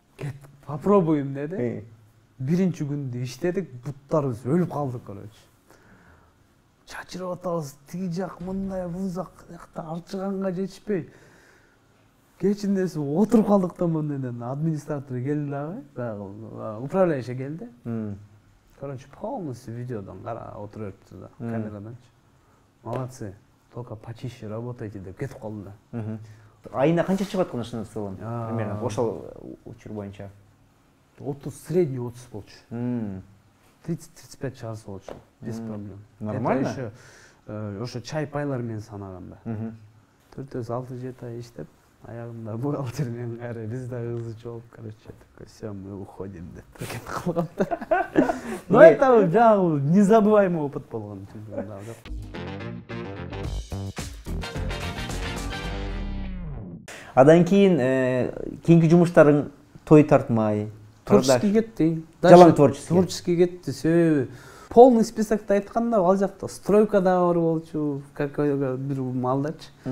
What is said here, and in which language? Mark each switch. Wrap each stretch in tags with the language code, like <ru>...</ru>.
<ky>Кеттик, попробуем деди. Биринчи күндө иштедик, буттарыбыз өлүп калдык, короче. Чачырып атабыз, тиги жак мындай, бул жакта арчыганга жетишпей. Кечиндеси отуруп калдык да мындайдан. Администратор келди дагы, баягы управляющий келди. Короче, полностью видеодон кара отуруп өттү да, камераданчы.</ky> <ru>Молодцы, только почище работайте</ru> <ky>деп кетип калды да. Айына канча чыгып аткан ошондон</ky> <ru>в целом?</ru> <ky>Примерно ошол учур боюнча. 30, средний 30 болчу. 30-35 чыгарса болчу,</ky> <ru>без проблем.</ru> <ky>Нормально.</ky> <ru>Это еще</ru> <ky>ошо чай пайлар менен санаганда. 4-6-7 ай иштеп, аягында бухгалтер менен кайра биз дагы ызычы болуп, короче,</ky> <ru>такой, все, мы уходим</ru> <ky>деп кетип калгам да.</ky> <ru>Но это</ru> <ky>жаңы</ky> <ru>незабываемый опыт</ru> <ky>болгон. Адан кийин кийинки жумуштарың той тартмай, творческий кетти. Жалаң творческий. Творческий кетти. Себеби полный списокто айтканда ал жакта стройкада бар болчу, как бир маалдачы.</ky>